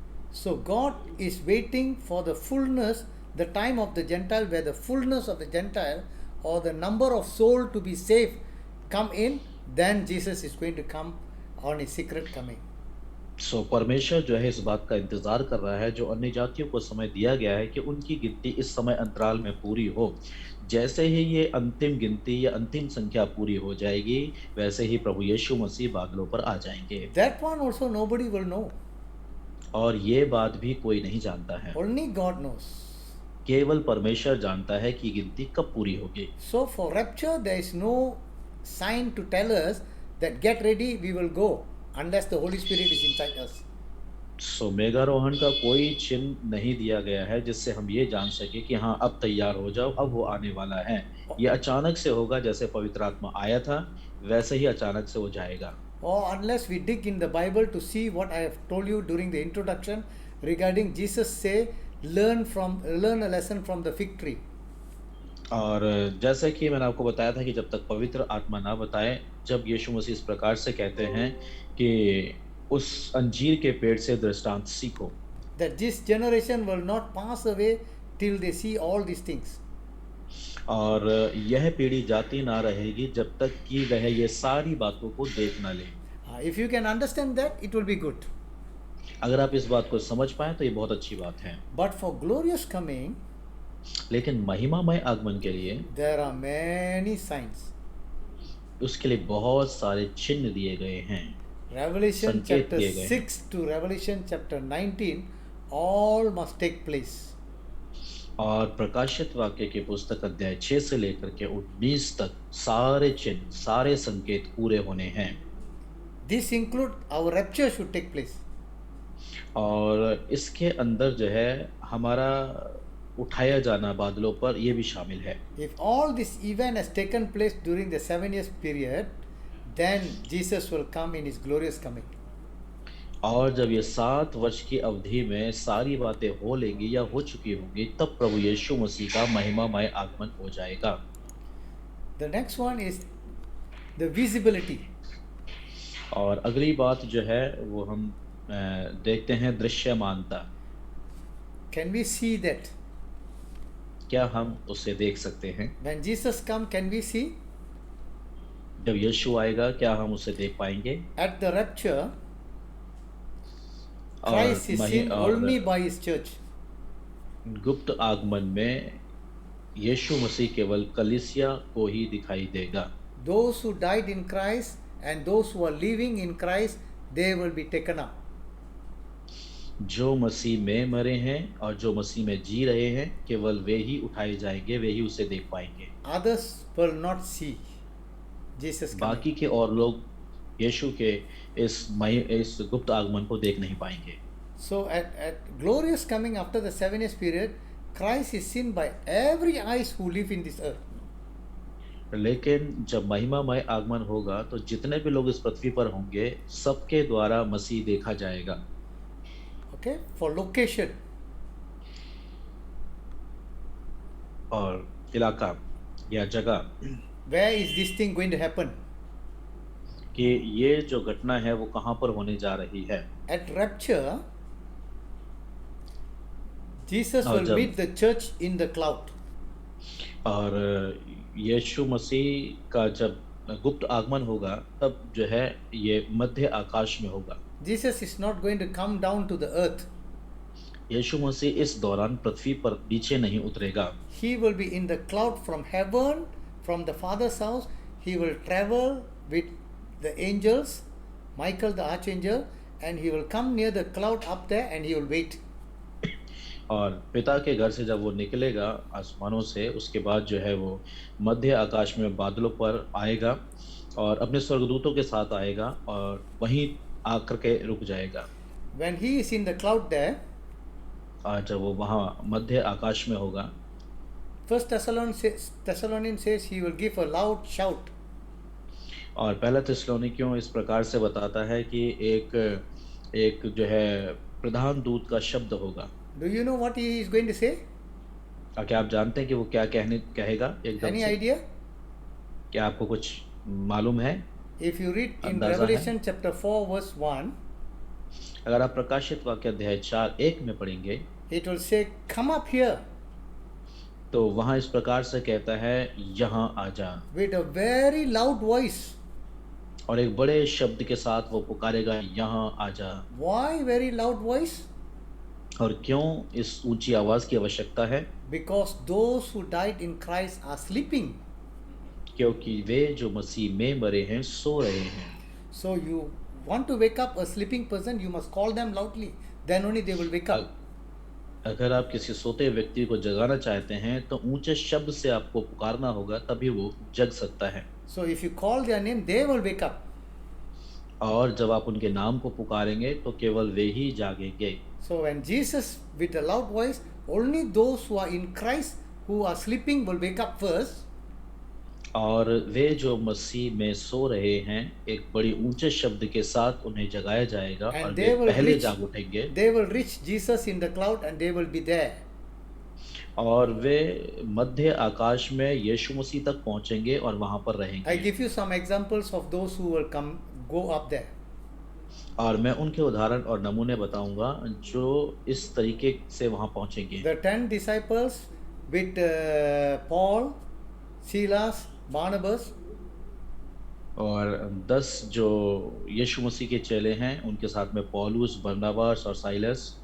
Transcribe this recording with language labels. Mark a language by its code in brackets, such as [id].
[en] So God is waiting for the fullness, the time of the Gentile, where the fullness of the Gentile or the number of soul to be saved come in, then Jesus is going to come on his secret coming. [hi] सो परमेश्वर जो है इस बात का इंतजार कर रहा है, जो अन्य जातियों को समय दिया गया है कि उनकी गिनती इस समय अंतराल में पूरी हो। जैसे ही ये अंतिम गिनती या अंतिम संख्या पूरी हो जाएगी, वैसे ही प्रभु यीशु मसीह बादलों पर आ जाएंगे। [en] That one also nobody will know. [hi] और ये बात भी कोई नहीं जानता है, [en] Only God knows. [hi] केवल परमेश्वर जानता है कि गिनती कब पूरी होगी। [en] So for rapture, there is no sign to tell us that get ready, we will go, unless the Holy Spirit is inside us. [hi] सो मेघारोहण का कोई चिन्ह नहीं दिया गया है जिससे हम ये जान सके कि हाँ अब तैयार हो जाओ, अब वो आने वाला है। ये अचानक से होगा, जैसे पवित्र आत्मा आया था वैसे ही अचानक से वो जाएगा। [en] Or unless we dig in the Bible to see what I have told you during the introduction regarding Jesus say, learn a lesson from the fig tree. [hi] और जैसे कि मैंने आपको बताया था कि जब तक पवित्र आत्मा ना बताए, जब यीशु मसीह इस प्रकार से कहते हैं कि उस अंजीर के पेड़ से दृष्टांत सीखो, [en] That this generation will not pass away till they see all these things. [hi] और यह पीढ़ी जाती ना रहेगी जब तक कि वह ये सारी बातों को देख ना ले। [en] If you can understand that, it will be good. [hi] अगर आप इस बात को समझ पाए तो ये बहुत अच्छी बात है। [en] But for glorious coming, [hi] लेकिन महिमामय आगमन के लिए [en] there are many signs. [hi] उसके लिए बहुत सारे चिन्ह दिए गए हैं, [en] Revelation [hi] संकेत [en] chapter [hi] दिए गए हैं। [en] 6 to Revelation chapter 19, all must take place. [hi] और प्रकाशित वाक्य की पुस्तक अध्याय 6 से लेकर के 19 तक सारे चिन्ह, सारे संकेत पूरे होने हैं। [en] This include our rapture should take place. [hi] और इसके अंदर जो है हमारा उठाया जाना बादलों पर, ये भी शामिल है। [en] If all this event has taken place during the 7 years period, then Jesus will come in his glorious coming. [hi] और जब ये 7 वर्ष की अवधि में सारी बातें हो लेंगी या हो चुकी होंगी, तब प्रभु यीशु मसीह का महिमामय आगमन हो जाएगा। [en] The next one is the visibility. [hi] और अगली बात जो है वो हम देखते हैं दृश्यमानता। [en] Can we see that? [hi] क्या हम उसे देख सकते हैं? [en] When Jesus come, can we see? [hi] जब यीशु आएगा क्या हम उसे देख पाएंगे? [en] At the rapture, [hi] और [en] Christ is seen only by his church. [hi] गुप्त आगमन में यीशु मसीह केवल कलीसिया को ही दिखाई देगा। [en] Those who died in Christ and those who are living in Christ, they will be taken up. [hi] जो मसीह में मरे हैं और जो मसीह में जी रहे हैं, केवल वे ही उठाए जाएंगे, वे ही उसे देख पाएंगे। [en] Others will not see Jesus coming. [hi] बाकी के और लोग यीशु के इस गुप्त आगमन को देख नहीं पाएंगे। [en] So at glorious coming after the 7 years period, Christ is seen by every eyes who live in this earth. [hi] लेकिन जब महिमामय आगमन होगा तो जितने भी लोग इस पृथ्वी पर होंगे, सबके द्वारा मसीह देखा जाएगा। [en] Okay, for location. [hi] और इलाका या जगह, [en] Where is this thing going to happen? [hi] कि ये जो घटना है वो कहाँ पर होने जा रही है। [en] At rapture, Jesus [hi] और [en] will [hi] जब [en] meet the church in the cloud. [hi] और यीशु मसीह का जब गुप्त आगमन होगा, तब जो है ये मध्य आकाश में होगा। [en] Jesus is not going to come down to the earth. [hi] यीशु मसीह इस दौरान पृथ्वी पर नीचे नहीं उतरेगा। [en] He will be in the cloud from heaven, from the Father's house. He will travel with the angels, Michael the archangel, and he will come near the cloud up there and he will wait. [hi] और पिता के घर से जब वो निकलेगा आसमानों से, उसके बाद जो है वो मध्य आकाश में बादलों पर आएगा और अपने स्वर्गदूतों के साथ आएगा और वहीं आकर के रुक जाएगा। [en] When he is in the cloud there, [hi] और जब वो वहाँ मध्य आकाश में होगा, [en] First Thessalonians says he will give a loud shout. [hi] और पहला थिस्सलुनीकियों इस प्रकार से बताता है कि एक एक जो है प्रधान दूत का शब्द होगा। [en] Do you know what he is going to say? [hi] क्या आप जानते हैं कि वो क्या कहेगा एकदम [en] Any [hi] से? [en] idea? [hi] क्या आपको कुछ मालूम है? [en] If you read in [hi] अंदाजा है? [en] Revelation chapter 4 verse 1, [hi] अगर आप प्रकाशित वाक्य अध्याय 4:1 में पढ़ेंगे, [en] it will say, "Come up here," [hi] तो वहाँ इस प्रकार से कहता है, यहाँ आ जा। [en] with a very loud voice. [hi] और एक बड़े शब्द के साथ वो पुकारेगा, यहाँ आ जा। [en] Why very loud voice? [hi] और क्यों इस ऊंची आवाज की आवश्यकता है? [en] Because those who died in Christ are sleeping. [hi] क्योंकि वे जो मसीह में मरे हैं सो रहे हैं। [en] So you want to wake up a sleeping person, you must call them loudly. Then only they will wake up. [hi] अगर आप किसी सोते व्यक्ति को जगाना चाहते हैं तो ऊंचे शब्द से आपको पुकारना होगा, तभी वो जग सकता है। [en] So if you call their name, they will wake up. [hi] और जब आप उनके नाम को पुकारेंगे तो केवल वे ही जागेंगे। [en] So when Jesus with a loud voice, only those who are in Christ who are sleeping will wake up first. [hi] और वे जो मसीह में सो रहे हैं एक बड़ी ऊंचे शब्द के साथ उन्हें जगाया जाएगा और [en] And [hi] वे [en] they will [hi] पहले [en] reach, [hi] जाग उठेंगे [en] they will reach Jesus in the cloud and they will be there. [hi] और वे मध्य आकाश में यीशु मसीह तक पहुंचेंगे और वहां पर [en] I [hi] रहेंगे। [en] give you some examples of those who will go up there. [hi] और मैं उनके उदाहरण और नमूने बताऊंगा जो इस तरीके से वहां पहुंचेंगे। [en] The 10 disciples with Paul, Silas, Barnabas, [hi] और 10 जो यीशु मसीह के चेले हैं उनके साथ में पौलुस, बरनबास और साइलस,